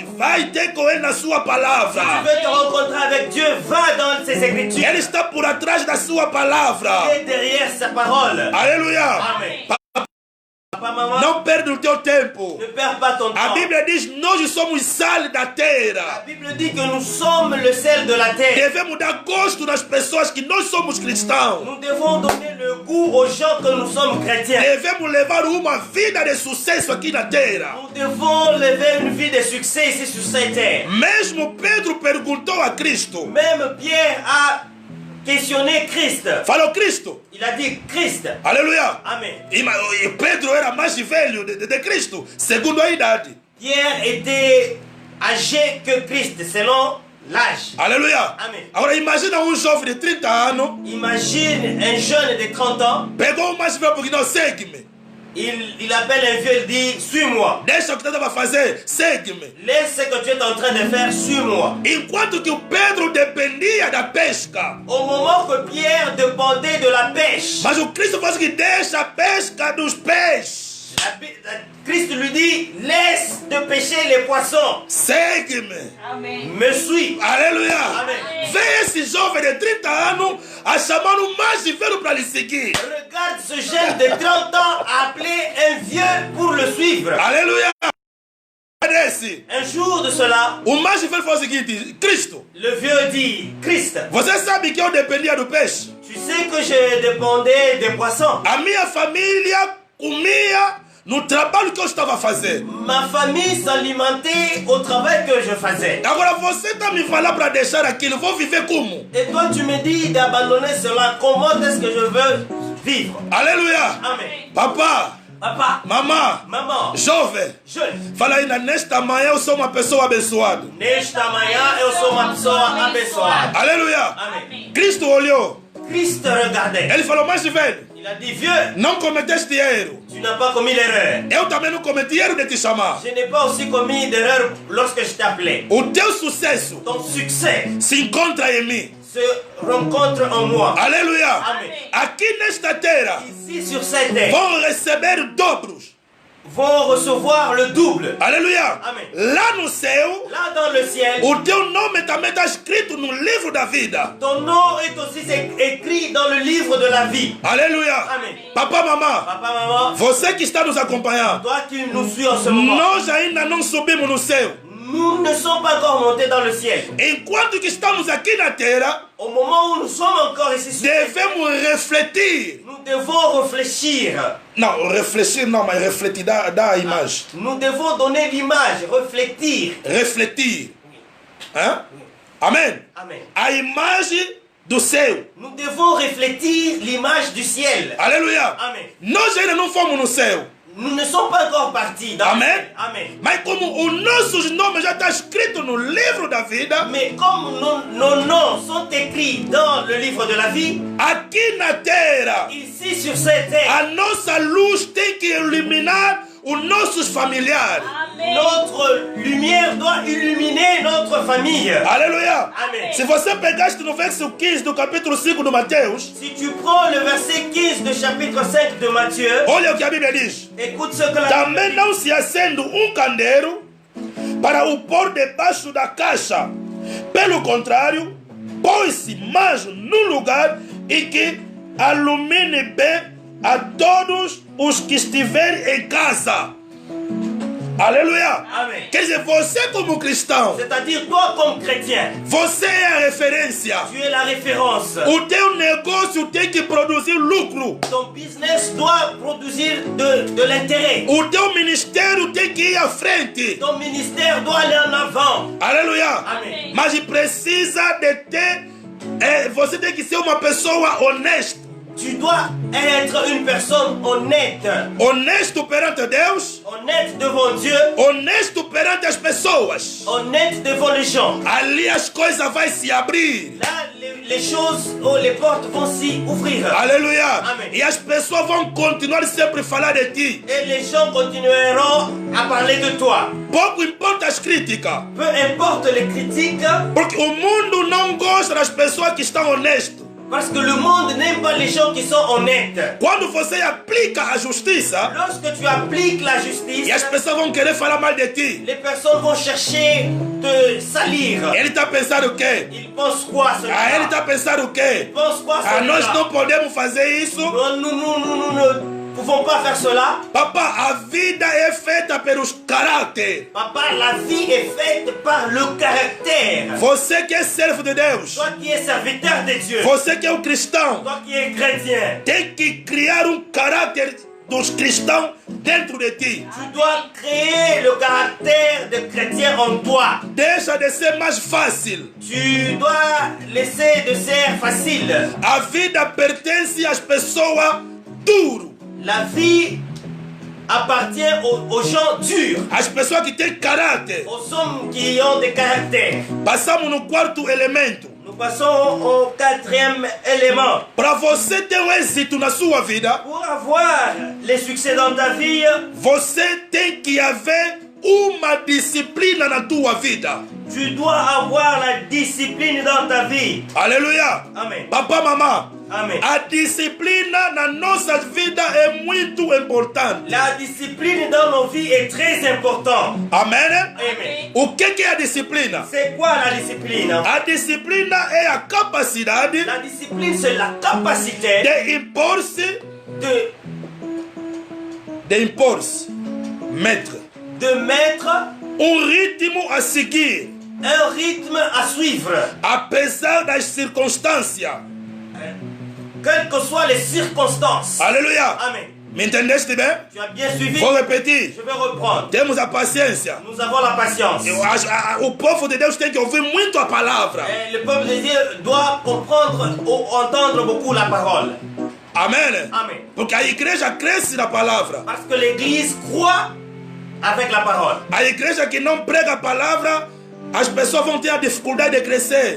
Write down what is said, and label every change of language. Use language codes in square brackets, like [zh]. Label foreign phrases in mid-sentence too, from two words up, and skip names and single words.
[pt] Vai ter com Ele na sua [fr] Si [pt] palavra. [fr] tu veux te rencontrer avec Dieu, va dans ses écritures. [pt] Ele está por atrás da sua palavra. [fr] Il est derrière sa parole. [pt] Aleluia. [fr] Amen. Papa, maman, [pt] Não perde o teu tempo. [fr] ne perds pas ton [pt] A [fr] temps. [pt] Bíblia diz: nós somos sal da [fr] La [pt] terra. [fr] Bible dit que nous sommes le sel de la terre. [pt] Devemos dar gosto nas pessoas que nós somos cristãos. [fr] Nous devons donner le goût aux gens que nous sommes chrétiens. [pt] Devemos levar uma vida de sucesso aqui na terra. [fr] Nous devons lever une vie de succès ici sur cette terre. [pt] Mesmo Pedro perguntou a Cristo: [fr] Même Pierre a questionné Christ. [pt] Falou Cristo. [fr] Il a dit Christ. [pt] Aleluia. [fr] Amen. [pt] E Pedro era mais velho de Cristo, segundo a idade. [fr] Pierre était âgé que Christ, selon l'âge. [pt] Aleluia. [fr] Amen. [pt] Agora imagina um jovem de 30 anos. [fr] Imagine un jeune de 30 ans. [pt] Pegou o mais velho porque não segue-me. [fr] Il appelle un vieux, il dit, suis-moi. [pt] Deixa o que estava a fazer, segue-me. [fr] Laisse ce que tu es en train de faire, suis-moi. [pt] Enquanto que o Pedro dependia da pesca. [fr] Au moment que Pierre dépendait de la pêche. [pt] Mas o Cristo faz que deixa a pesca dos peixes. [fr] Christ lui dit, laisse de pêcher les poissons. [pt] Segue-me. Amém. [fr] Me suis. [pt] Aleluia. [fr] Amen. [pt] Vê esse jovem de 30 anos a chamar o mais velho para lhe seguir. [fr] Regarde ce jeune de 30 ans a appelé un vieux pour le suivre. [pt] Aleluia. Desse. [fr] Un jour de cela, [pt] O mais velho falou o seguinte: Cristo, [fr] le vieux dit, Christ, [pt] você sabe que eu dependia do peixe? [fr] tu sais que je dépendais des poissons. [pt] A minha família comia no trabalho que eu estava a fazer. [fr] Ma famille s'alimentait au travail que je faisais. [pt] Agora você está me falando para deixar aquilo, vou viver como? [fr] Et toi, tu me dis d'abandonner cela. Comment est-ce que je veux vivre? [pt] Aleluia. [fr] Amen. [pt] Papa, [fr] Papa, [pt] mamã, [fr] maman, [pt] jovem, [fr] jeune, [pt] fala ainda nesta manhã eu sou uma pessoa abençoada. nesta manhã eu sou uma pessoa abençoada. Aleluia. [fr] Amen. [pt] Cristo olhou, [fr] Christ regardait. [pt] ele falou: mais velho, [fr] Il a dit, vieux, [pt] não cometeste erro. [fr] tu n'as pas commis l'erreur. [pt] Eu também não cometi erro de te chamar. [fr] Je n'ai pas aussi commis d'erreur lorsque je t'ai appelé. [pt] O teu sucesso [fr] Ton succès [pt] se encontra em mim. [fr] se rencontre en moi. [pt] Aleluia. [fr] Amen. [pt] Aqui nesta terra [fr] Ici sur cette terre, [pt] vão receber dobros. [fr] vont recevoir le double. [pt] Aleluia. [fr] Amen. [pt] Lá no céu, [fr] Là dans le ciel, [pt] o teu nome também está escrito no livro da vida. [fr] ton nom est aussi écrit dans le livre de la vie. [pt] Aleluia. [fr] Amen. [pt] Papa, mamã, [fr] Papa, maman, [pt] você que está nos acompanhando, [fr] toi qui nous suis en ce moment, [pt] nós ainda não subimos no céu. [fr] nous ne sommes pas encore montés dans le ciel. [pt] Enquanto que estamos aqui na terra, [fr] Au moment où nous sommes encore ici sur cette terre, [pt] devemos refletir. [fr] nous devons réfléchir. [pt] Não, refletir não, mas refletir dá a imagem. [fr] Nous devons donner l'image, réfléchir. [pt] Refletir. Hein? Amém? [fr] Amen. [pt] A imagem do céu. [fr] Nous devons réfléchir l'image du ciel. [pt] Aleluia. [fr] Amen. [pt] Nós ainda não fomos no céu. [fr] Nous ne sommes pas encore partis dans Amen. le ciel. Amen. [pt] Mas como os nossos nomes já estão escritos no livro da vida, [fr] Mais comme nos noms sont écrits dans le livre de la vie, [pt] aqui na terra, [fr] ici sur cette terre, [pt] a nossa luz tem que iluminar os nossos familiares. Amém. [fr] notre lumière doit illuminer notre famille. [pt] Aleluia. [fr] Amen. [pt] Se você pegaste no verso 15 do capítulo 5 de Mateus, [fr] Si tu prends le verset 15 du chapitre 5 de Matthieu, [pt] olha o que a Bíblia diz. [fr] écoute ce que la [pt] Também [fr] Bible [pt] não se acende um candeeiro para o pôr debaixo da caixa. Pelo contrário, põe-se mais num lugar e que alumine bem a todos os que estiverem em casa. Aleluia. [fr] Amen. [pt] Quer dizer, você como cristão, [fr] C'est-à-dire toi comme chrétien, [pt] você é a referência. [fr] tu es la référence. [pt] O teu negócio tem que produzir lucro. [fr] Ton business doit produire de l'intérêt. [pt] O teu ministério tem que ir à frente. [fr] Ton ministère doit aller en avant. [pt] Aleluia. [fr] Amen. [pt] Mas precisa de ter. Você tem que ser uma pessoa honesta. [fr] Tu dois être une personne honnête. [pt] Honesto perante Deus. [fr] Honnête devant Dieu. [pt] Honesto perante as pessoas. [fr] Honnête devant les gens. [pt] Ali as coisas vão se abrir. [fr] Là, les choses, les portes vont s'y ouvrir. [pt] Aleluia. [fr] Amen. [pt] E as pessoas vão continuar sempre a falar de ti. [fr] Et les gens continueront à parler de toi. [pt] Pouco importa as críticas. [fr] Peu importe les critiques, [pt] Porque o mundo não gosta das pessoas que estão honestas. [fr] parce que le monde n'aime pas les gens qui sont honnêtes. [pt] Quando você aplica a justiça, [fr] Lorsque tu appliques la [pt] e as [fr] justice, [pt] pessoas vão querer falar mal de ti. [fr] les personnes vont chercher te salir. [pt] Ele está pensando o quê? [fr] Ils pensent quoi [pt] Ele [fr] celui-là? [pt] está pensando o quê? [fr] Ils pensent quoi [pt] Nós [fr] celui-là? [pt] não podemos fazer isso. [fr] Nous ne pouvons pas faire cela. [pt] Papa, a vida é feita pelos caráter. [fr] Papa, la vie est faite par le caractère. [pt] Você que é servo de Deus, [fr] Toi qui es serviteur de Dieu, [pt] você que é um cristão, [fr] toi qui es chrétien, [pt] tem que criar um caráter dos cristãos dentro de ti. [fr] Tu dois créer le caractère de chrétien en toi. [pt] Deixa de ser mais fácil. [fr] Tu dois laisser de ser facile. [pt] A vida pertence às pessoas duras. [fr] La vie appartient aux gens durs, [pt] As pessoas que têm caráter. [fr] aux hommes qui ont des caractères. [pt] Passamos no quarto elemento. [fr] Nous passons au quatrième élément. [pt] Para você ter êxito na sua vida, [fr] Pour avoir les succès dans ta vie, [pt] você tem que haver uma disciplina na tua vida. [fr] tu dois avoir la discipline dans ta vie. [pt] Aleluia. [fr] Amen. [pt] Papa, mamã. [fr] Amen. [pt] A disciplina na nossa vida é muito importante. [fr] La discipline dans nos vies est très importante. [pt] Amém? [fr] Amen. [pt] O que é a disciplina? [fr] C'est quoi la discipline? [pt] A disciplina é a capacidade [fr] La discipline, c'est la capacité [pt] de impor-se, mettre [fr] mettre [pt] ritmo a seguir, [fr] un rythme à suivre, [pt] apesar das circunstâncias. [fr] quelles que soient les circonstances. [pt] Aleluia. [fr] Amen. [pt] Me entendeste bem? [fr] Tu as bien suivi? [pt] Vou repetir. [fr] Je vais reprendre. [pt] Temos a paciência. [fr] Nous avons la patience. [pt] O povo de Deus tem que ouvir muito a palavra. [fr] Le peuple de Dieu doit comprendre ou entendre beaucoup la parole. [pt] Amém? [fr] Amen. [pt] Porque a igreja cresce na palavra. [fr] Parce que l'Église croit avec la parole. [pt] A igreja que não prega a palavra, as pessoas vão ter a dificuldade de crescer.